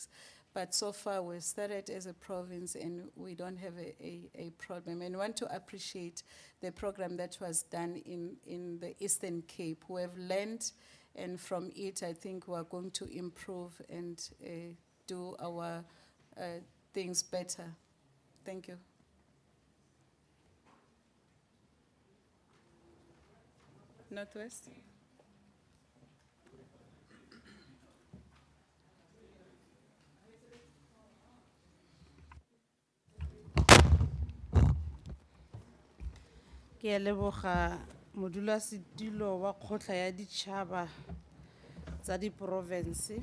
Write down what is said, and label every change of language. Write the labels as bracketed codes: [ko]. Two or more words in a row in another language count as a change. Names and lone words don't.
[en] But so far, we've started as a province and we don't have a problem. And want to appreciate the program that was done in the Eastern Cape. We have learned, and from it, I think we're going to improve and do our things better. Thank you. Northwest? [tn] Ke a leboga modulasetulo wa kgotla ya ditšhaba tsa di-province.